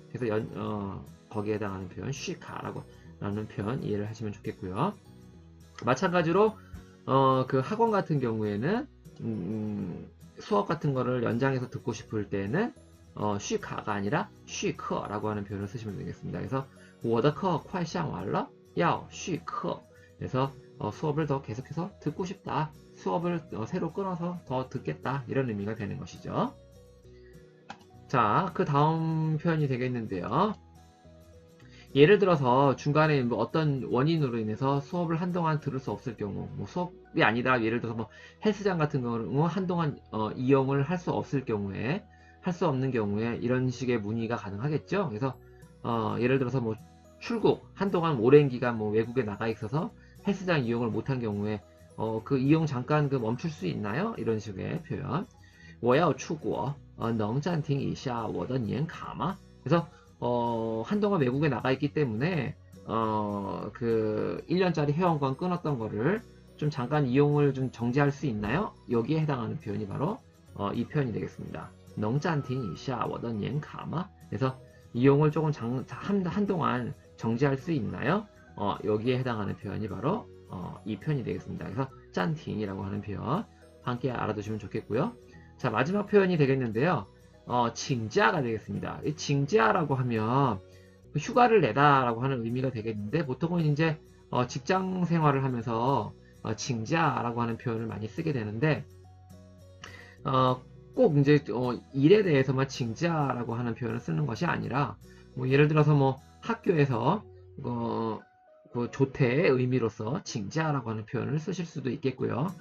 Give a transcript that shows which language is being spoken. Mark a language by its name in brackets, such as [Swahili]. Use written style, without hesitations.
[Korean] 그래서 거기에 해당하는 표현 续卡라고 라는 표현 이해를 하시면 좋겠고요. 마찬가지로 그 학원 같은 경우에는 수업 같은 거를 연장해서 듣고 싶을 때는 续卡가 아니라 续课라고 하는 표현을 쓰시면 되겠습니다. 그래서 [Chinese] 我的课快上完了要续课. [Korean] 그래서 수업을 더 계속해서 듣고 싶다. 수업을 새로 끊어서 더 듣겠다. 이런 의미가 되는 것이죠. 자, 그 다음 표현이 되겠는데요. 예를 들어서 중간에 뭐 어떤 원인으로 인해서 수업을 한동안 들을 수 없을 경우, 뭐 수업이 아니다. 예를 들어서 뭐 헬스장 같은 경우는 한동안 이용을 할 수 없을 경우에, 할 수 없는 경우에 이런 식의 문의가 가능하겠죠. 그래서 예를 들어서 뭐 출국, 한동안 오랜 기간 뭐 외국에 나가 있어서 헬스장 이용을 못한 경우에 그 이용 잠깐 그 멈출 수 있나요? 이런 식의 표현. [Chinese] 我要出国能暂停一下我的年卡吗? [Korean] 그래서 한동안 외국에 나가 있기 때문에 그 1년짜리 회원권 끊었던 거를 좀 잠깐 이용을 좀 정지할 수 있나요? 여기에 해당하는 표현이 바로 이 표현이 되겠습니다. [Chinese] 能暂停一下我的年卡吗? [Korean] 그래서 이용을 조금 한동안 정지할 수 있나요? 여기에 해당하는 표현이 바로 이 표현이 되겠습니다. 그래서 짠팅이라고 하는 표현 함께 알아두시면 좋겠고요. 자, 마지막 표현이 되겠는데요. 징자가 되겠습니다. 이 징자라고 하면 휴가를 내다라고 하는 의미가 되겠는데 보통은 이제 직장 생활을 하면서 징자라고 하는 표현을 많이 쓰게 되는데 꼭 이제 일에 대해서만 징자라고 하는 표현을 쓰는 것이 아니라 뭐 예를 들어서 뭐 학교에서 그 조퇴의 의미로서 징자라고 하는 표현을 쓰실 수도 있겠고요.